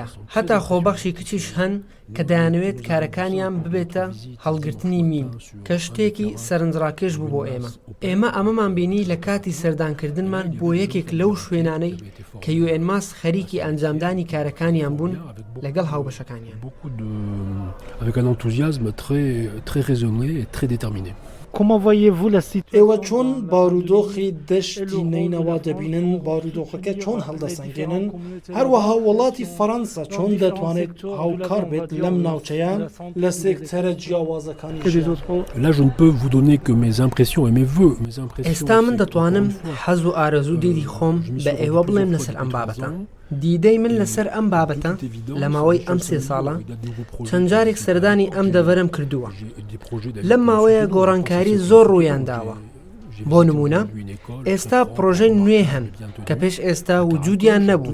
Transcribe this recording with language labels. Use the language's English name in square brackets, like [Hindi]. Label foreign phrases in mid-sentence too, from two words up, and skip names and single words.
[Central Kurdish] هەتا خۆبەخشی کچیش هەن کە دەیانەوێت کارەکانیان ببێتە هەڵگرتنی مین کە شتێکی سەرنجڕاکێش بوو بۆ ئێمە. ئێمە ئەمەمان بینی لە کاتی سەردانکردنمان بۆ یەکێک لەو شوێنانەی کە UNMAS خەریکی ئەنجامدانی کارەکانیان بوون لەگەڵ هاوبەشەکانیان. [French] Avec un enthousiasme très raisonné et très déterminé. Comment voyez-vous la situation [Central Kurdish] ئێوە چۆن بارودۆخی دەشتی نینەوا دەبینن، بارودۆخەکە چۆن هەڵدەسەنگێنن، هەروەها وڵاتی فەڕەنسا چۆن دەتوانێت هاوکار بێت لەم ناوچەیە لە سێکتەرە جیاوازەکانی [French] que des [Central Kurdish] ژیان؟ [French] autres Là, je ne peux vous donner que mes impressions et mes vœux. [Central Kurdish] ئێستا من دەتوانم حەز و ئارەزوو دیدی خۆم بە ئێوە بڵێم لەسەر ئەم بابەتە. دیدەی من لەسەر ئەم بابەتە لە ماوەی ئەم 3 ساڵە چەند جارێک سەردانی ئەم دەڤەرم کردووە. لەم ماوەیە گۆڕانکاری زۆر ڕوویان داوە. بۆ نمونە ئێستا پرۆژەی نوێ هەن کە پێش ئێستا وجودیان نەبوو.